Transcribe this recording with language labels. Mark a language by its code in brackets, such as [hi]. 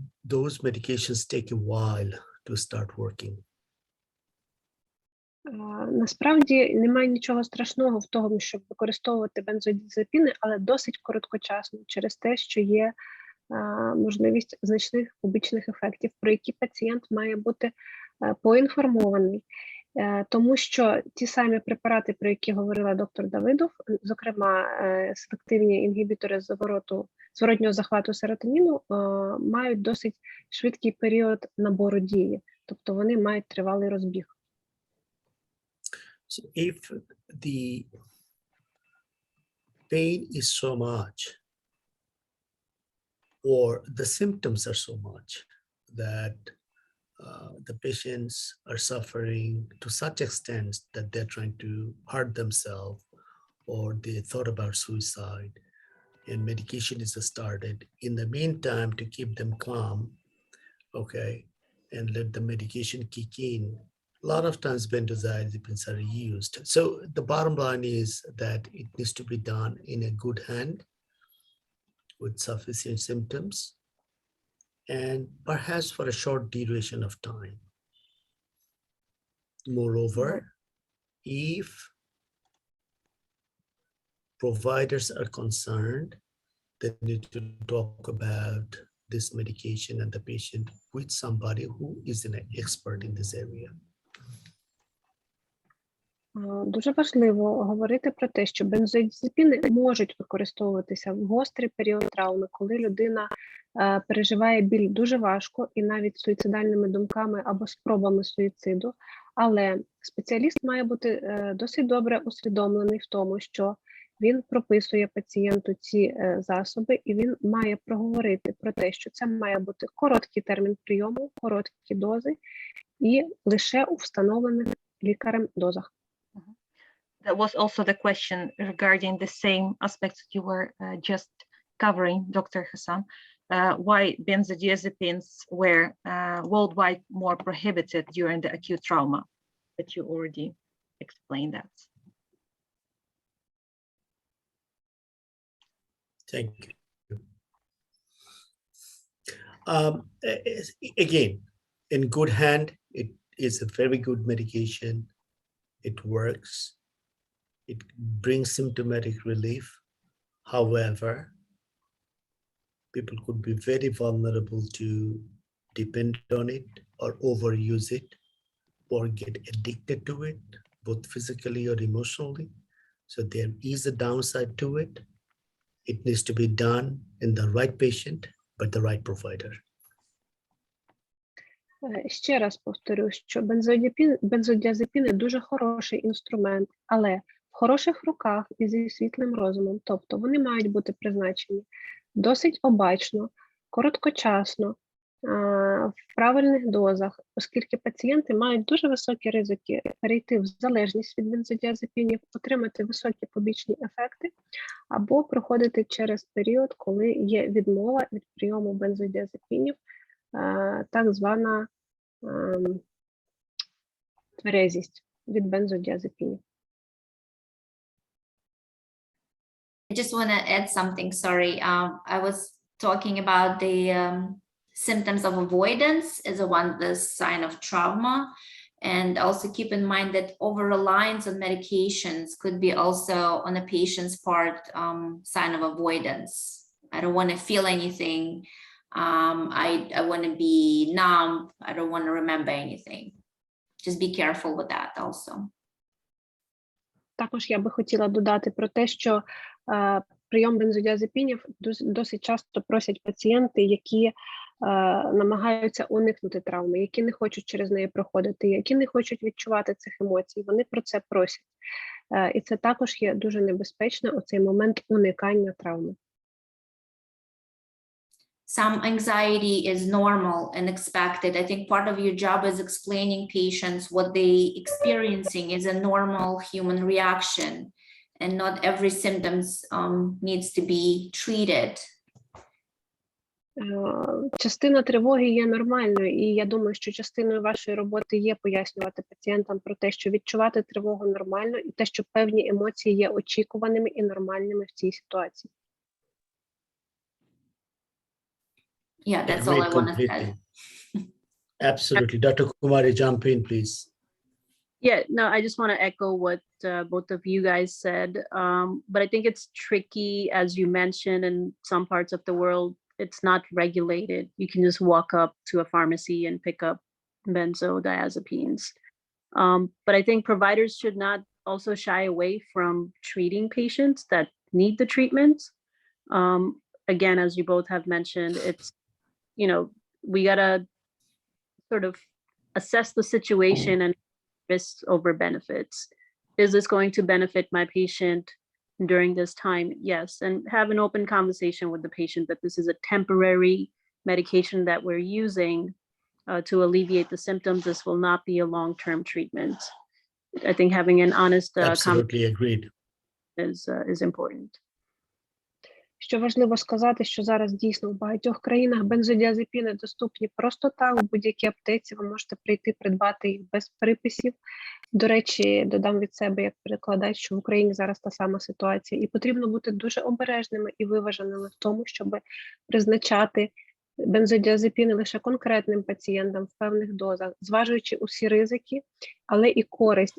[en] Those medications take a while to start working. [uk] Насправді немає нічого страшного в тому, щоб використовувати бензодіазепіни, але досить короткочасно через те, що є можливість значних побічних ефектів, про які пацієнт має бути поінформований. Тому що ті самі препарати, про які говорила доктор Давидов, зокрема селективні інгібітори зворотнього захвату серотоніну, мають досить швидкий період набору дії, тобто вони мають тривалий розбіг. [en] So if the pain is so much, or the symptoms are so much that the patients are suffering to such extent that they're trying to hurt themselves, or they thought about suicide, and medication is started. In the meantime, to keep them calm, okay, and let the medication kick in, a lot of times benzodiazepines are used. So the bottom line is that it needs to be done in a good hand with sufficient symptoms and perhaps for a short duration of time. Moreover, if providers are concerned, they need to talk about this medication and the patient with somebody who is an expert in this area. [uk] Дуже важливо говорити про те, що бензодіазепіни можуть використовуватися в гострий період травми, коли людина переживає біль дуже важко і навіть суїцидальними думками або спробами суїциду, але спеціаліст має бути досить добре усвідомлений в тому, що він прописує пацієнту ці засоби, і він має проговорити про те, що це має бути короткий термін прийому, короткі дози і лише у встановлених лікарем дозах. [en] That was also the question regarding the same aspects that you were just covering, Dr. Hasan. Why benzodiazepines were worldwide more prohibited during the acute trauma, that you already explained that. Thank you. Again, in good hand, it is a very good medication. It works. It brings symptomatic relief. However, people could be very vulnerable to depend on it or overuse it or get addicted to it, both physically or emotionally. So there is a downside to it. It needs to be done in the right patient, but the right provider. [uk] Ще раз повторю, що бензодіазепіни дуже хороший інструмент, але в хороших руках і зі світлим розумом. Тобто вони мають бути призначені досить обачно, короткочасно, в правильних дозах, оскільки пацієнти мають дуже високі ризики перейти в залежність від бензодіазепінів, отримати високі побічні ефекти або проходити через період, коли є відмова від прийому бензодіазепінів, так звана тверезість від бензодіазепінів. [en] I just want to add something, sorry. I was talking about the symptoms of avoidance as the sign of trauma. And also keep in mind that over-reliance on medications could be also on a patient's part sign of avoidance. I don't want to feel anything. I want to be numb. I don't want to remember anything. Just be careful with that also. [uk] Також я би хотіла додати про те, що прийом бензодіазепінів досить часто просять пацієнти, які намагаються уникнути травми, які не хочуть через неї проходити, які не хочуть відчувати цих емоцій. Вони про це просять. І це також є дуже небезпечно у цей момент уникання травми. [en] Some anxiety is normal and expected. I think part of your job is explaining patients what they experiencing is a normal human reaction, and not every symptoms needs to be treated. [uk] Частина тривоги є нормальною, і я думаю, що частиною вашої роботи є пояснювати пацієнтам про те, що відчувати тривогу нормально, і те, що певні емоції є очікуваними і нормальними в цій ситуації. [en] Yeah, that's all I want to say. Absolutely. Dr. Kumari, jump in, please. Yeah, no, I just want to echo what both of you guys said. But I think it's tricky, as you mentioned, in some parts of the world, it's not regulated. You can just walk up to a pharmacy and pick up benzodiazepines. But I think providers should not also shy away from treating patients that need the treatment. Again, as you both have mentioned, it's, you know, we gotta sort of assess the situation and risks over benefits. Is this going to benefit my patient during this time? Yes, and have an open conversation with the patient that this is a temporary medication that we're using to alleviate the symptoms. This will not be a long-term treatment. I think having an honest Absolutely agreed. is important. [uk] Що важливо сказати, що зараз дійсно в багатьох країнах бензодіазепіни доступні просто так, в будь-якій аптеці ви можете прийти придбати їх без приписів. До речі, додам від себе як перекладач, що в Україні зараз та сама ситуація, і потрібно бути дуже обережними і виваженими в тому, щоб призначати бензодіазепіни лише конкретним пацієнтам в певних дозах, зважуючи усі ризики, але і користь.